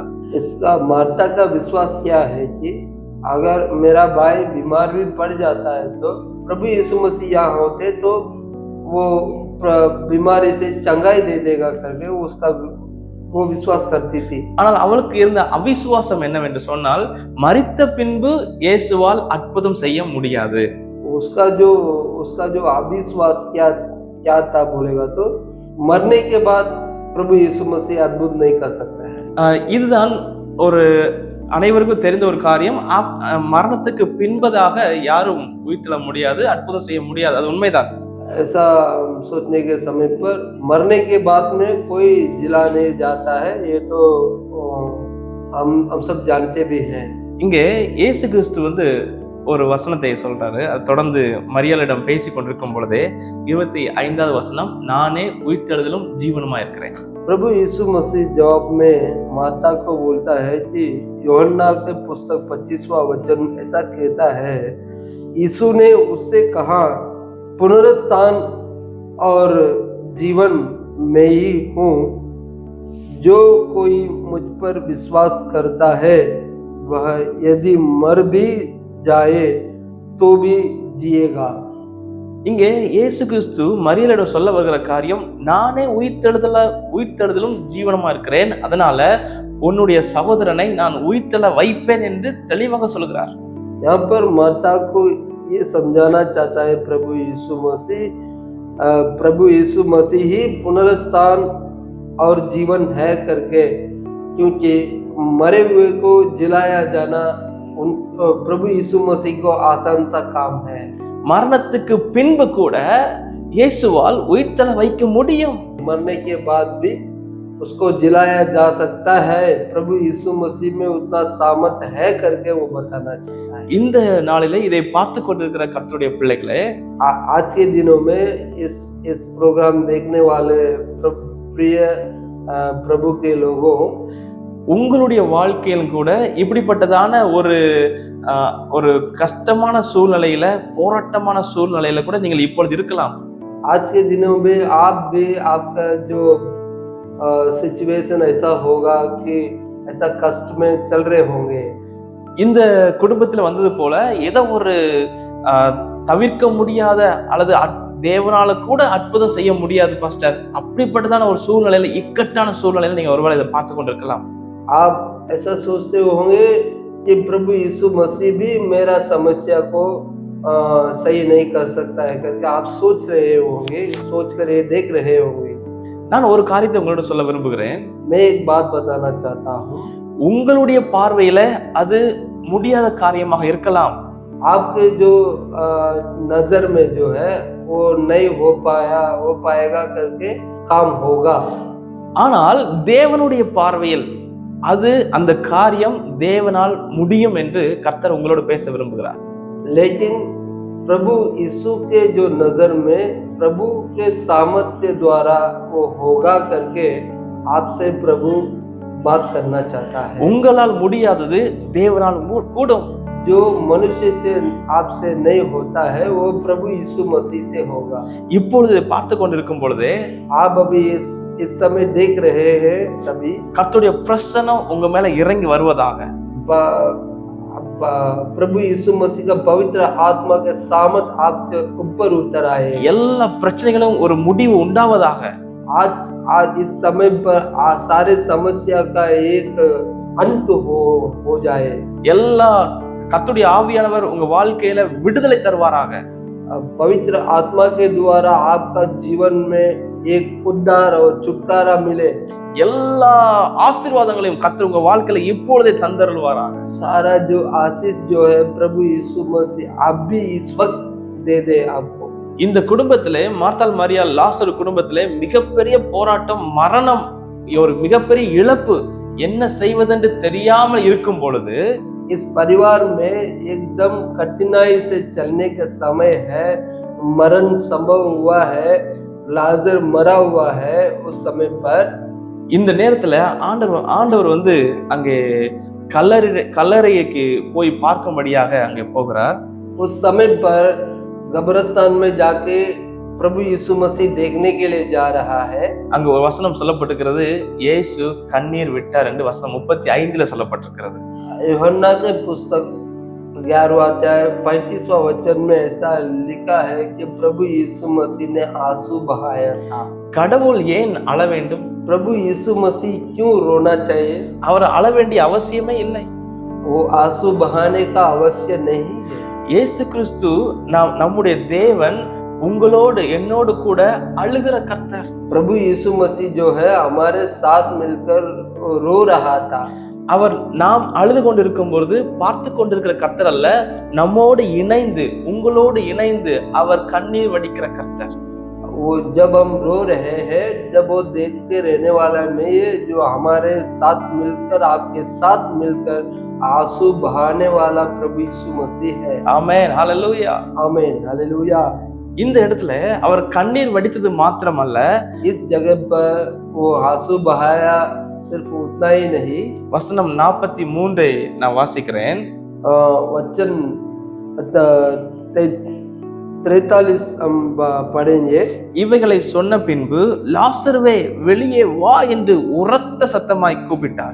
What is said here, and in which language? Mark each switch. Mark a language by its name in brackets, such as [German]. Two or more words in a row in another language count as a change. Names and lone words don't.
[Hindi] इसका माता का विश्वास क्या है कि अगर मेरा भाई बीमार भी पड़ जाता है तो प्रभु यीशु मसीह यहाँ होते तो वो बीमारी से चंगाई दे देगा करके उसका वो विश्वास करती थी। [Tamil] ஆனால் அவளுக்கு இருந்த அவிசுவாசம் என்னவென்று சொன்னால், மரித்த பின்பு இயேசுவால் அற்புதம் செய்ய முடியாது. [Hindi] उसका जो अविश्वास क्या क्या था बोलेगा तो मरने के बाद प्रभु यीशु मसीह अद्भुत नहीं कर सकता है। [Tamil] இதுதான் ஒரு அனைவருக்கும் தெரிந்த ஒரு காரியம். மரணத்துக்கு பின்பதாக யாரும் உயிர்த்தெழ முடியாது, அற்புதம் செய்ய முடியாது. அது உண்மைதான். [Hindi] ऐसा सोचने के समय पर मरने के बाद में कोई जिला नहीं जाता है, ये तो हम सब जानते भी हैं। [Tamil] இங்கே இயேசு கிறிஸ்து ஒரு வசனத்தை சொல்றாரு. அது தொடர்ந்து மரியாளிடம் பேசி கொண்டிருக்கும் பொழுதே 25வது வசனம், நானே உயிர்த்தெழுதலும் ஜீவனுமா இருக்கிறேன். [Hindi] प्रभु यीशु मसीह जवाब में माता को बोलता है कि यूहन्ना के पुस्तक 25वां वचन ऐसा कहता है, यीशु ने उससे कहा, पुनरुत्थान और जीवन मैं ही हूँ, जो कोई मुझ पर विश्वास करता है वह यदि मर भी जाए तो भी जिएगा। [Tamil] இங்கே இயேசு கிறிஸ்து மரியாளிடம் சொல்ல வருகிற காரியம், நானே உயிர்த்தெழுதலும் ஜீவனமா இருக்கிறேன், அதனால உன்னுடைய சகோதரனை நான் உயிர்த்தெழ வைப்பேன் என்று தெளிவாக சொல்கிறார். [Hindi] यहाँ पर माता को ये समझाना चाहता है प्रभु यीशु मसीह ही पुनरुत्थान और जीवन है करके, क्योंकि मरे हुए को जिलाया जाना प्रभु यीशु मसीह को आसान सा काम है। [Tamil] மரணத்துக்கு பின்பு கூட இயேசுவால் உயிர்த்தெழ வைக்க முடியும். [Hindi] मरने के बाद भी उसको जिलाया जा सकता है, प्रभु यीशु मसीह में उतना सामर्थ है करके वो बताना चाहता है। [Tamil] இந்த நாளிலே இதை பார்த்து கொண்டிருக்கிற கர்த்தருடைய பிள்ளைகளே, [Hindi] आज के दिनों में इस प्रोग्राम देखने वाले प्रिय प्रभु के लोगों, [Tamil] உங்களுடைய வாழ்க்கையிலும் கூட இப்படிப்பட்டதான ஒரு கஷ்டமான சூழ்நிலையில, போராட்டமான சூழ்நிலையில கூட நீங்கள் இப்பொழுது இருக்கலாம். [Hindi] आज के दिनों में आप भी आपका जो सिचुएशन ऐसा होगा कि ऐसा कष्ट में चल रहे होंगे। [Tamil] இந்த குடும்பத்தில் வந்தது போல ஏதோ ஒரு தவிர்க்க முடியாத அல்லது தேவனால கூட அற்புதம் செய்ய முடியாது பாஸ்டர், அப்படிப்பட்டதான ஒரு சூழ்நிலையில, இக்கட்டான சூழ்நிலையில நீங்க ஒருவேளை இதை பார்த்து கொண்டிருக்கலாம். [Hindi] आप ऐसा सोचते होंगे कि प्रभु यीशु मसीह भी मेरा समस्या को सही नहीं कर सकता है करके आप सोच रहे होंगे, सोच कर ये देख रहे होंगे। [Tamil] நான் ஒரு காரியத்தை உங்களோட சொல்ல விரும்புகிறேன். [Hindi] मैं एक बात बताना चाहता हूँ। [Tamil] உங்களுடைய பார்வையில அது முடியாத காரியமாக இருக்கலாம். [Hindi] आपके जो नजर में जो है वो नहीं हो पाएगा करके काम होगा, [Tamil] ஆனால் தேவனுடைய பார்வையில் அது அந்த காரியம் தேவனால் முடியும் என்று கர்த்தர் உங்களோடு பேச விரும்புகிறார். [Hindi] लेकिन प्रभु यीशु के जो नजर में प्रभु के सामर्थ्य द्वारा वो होगा करके आपसे प्रभु बात करना चाहता है। [Tamil] உங்களால் முடியாதது தேவனால் கூடும். [Hindi] जो मनुष्य से आपसे नहीं होता है वो प्रभु यीशु मसीह से होगा। [Tamil] இப்பொழுது பார்த்து கொண்டிருக்கும் பொழுதே, [Hindi] आप अभी इस समय देख रहे हैं, तभी [Tamil] கர்த்தருடைய பிரசன்னம் உங்க மேல இறங்கி வருவதாக, [Hindi] प्रभु यीशु मसीह का पवित्र आत्मा के सामर्थ आपके ऊपर उतर आए, [Tamil] எல்லா பிரச்சனைகளும் ஒரு முடிவு உண்டாவதாக, [Hindi] आज इस समय पर सारे समस्या का एक अंत हो जाए, [Tamil] எல்லா கர்த்தருடைய ஆவியானவர் உங்க வாழ்க்கையில விடுதலை தருவாராக, [Hindi] पवित्र आत्मा के द्वारा आपका जीवन में एक उद्धार और छुटकारा मिले, [Tamil] எல்லா ஆசீர்வாதங்களையும் கர்த்தர் உங்க வாழ்க்கையில இப்பொழுதே தந்தருள்வாராக। [Hindi] सारा जो आशीष जो है प्रभु यीशु मसीह आप भी इस वक्त दे दे आपको। [Tamil] இந்த குடும்பத்திலே, மார்த்தாள் மரியாள் லாசரு குடும்பத்திலே மிகப்பெரிய போராட்டம், மரணம், ஒரு மிகப்பெரிய இழப்பு, என்ன செய்வதென்று தெரியாமல் இருக்கும் பொழுது, [Hindi] इस परिवार में एकदम कठिनाई से चलने का समय है, मरण संभव हुआ है, लाजर मरा हुआ है, उस समय पर [Tamil] இந்த நேரத்துல ஆண்டவர் அங்கே கல்லறைக்கு போய் பார்க்கும்படியாக அங்கே போகிறார். [Hindi] उस समय पर कब्रिस्तान में जाके प्रभु यीशु मसीह देखने के लिए जा रहा है। [Tamil] அங்க ஒரு வசனம் சொல்லப்பட்டிருக்கிறது, இயேசு கண்ணீர் விட்டார் என்று வசனம் 35ல சொல்லப்பட்டிருக்கிறது. [Hindi] यूहन्ना के पुस्तक 11वां अध्याय 35वां वचन में ऐसा लिखा है कि प्रभु यीशु मसीह ने आंसू बहाया था। [Tamil] கடவுள் ஏன் அழ வேண்டும்? [Hindi] प्रभु यीशु मसीह क्यों रोना चाहिए? [Tamil] அவர் அழ வேண்டிய அவசியமே இல்லை. [Hindi] वो आंसू बहाने का अवश्य नहीं है। [Tamil] இயேசு கிறிஸ்து நம்முடைய தேவன் உங்களோடு என்னோடு கூட அழுகிற கர்த்தர். [Hindi] प्रभु यीशु मसीह जो है हमारे साथ मिलकर रो रहा था। [Tamil] அவர் நாம் அழுது கொண்டிருக்கும் பொழுது பார்த்து கொண்டிருக்கிற கர்த்தர் அல்ல, நம்மோடு இணைந்து உங்களோடு இணைந்து அவர் கண்ணீர் வடிக்கிற கர்த்தர். [Hindi] वो जब हम रो रहे हैं, जब वो देखते रहने वाला नहीं है, जो हमारे साथ मिलकर आपके साथ मिलकर आंसू बहाने वाला प्रभु यीशु मसीह है। [Tamil] ஆமென், ஹalleluya, [Hindi] आमीन, हालेलुया। [Tamil] இந்த இடத்துல அவர் கண்ணீர் வடித்தது மாத்திரமல்ல, [Hindi] इस जगह पर वो आंसू बहाया, सिर्फ उतना ही नहीं। [Tamil] வசனம் 43 நான் வாசிக்கிறேன். [Hindi] वचन 43 हम पढ़ेंगे। [Tamil] இவைகளை சொன்ன பின்பு லாசருவே வெளியே வா என்று உரத்த சத்தமாய் கூப்பிட்டார்.